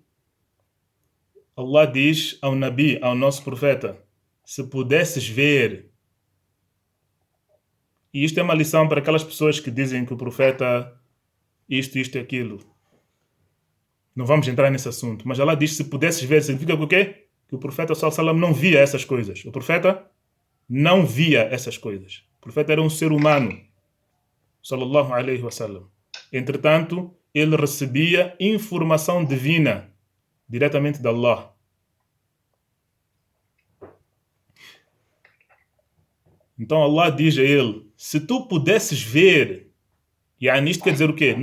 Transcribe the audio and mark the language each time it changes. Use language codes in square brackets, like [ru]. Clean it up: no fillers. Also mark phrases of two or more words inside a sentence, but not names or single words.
[pt] Allah diz ao Nabi, ao nosso profeta: se pudesses ver. E isto é uma lição para aquelas pessoas que dizem que o profeta isto e aquilo. Não vamos entrar nesse assunto. Mas Allah diz: se pudesses ver, significa o quê? Que o profeta [ar] صلى الله عليه وسلم [pt] não via essas coisas. O profeta não via essas coisas. O profeta era um ser humano. [ar] صلى الله عليه وسلم. [pt] Entretanto, ele recebia informação divina diretamente de Allah. Então Allah diz a ele: se tu pudesses ver, e isto quer dizer o quê?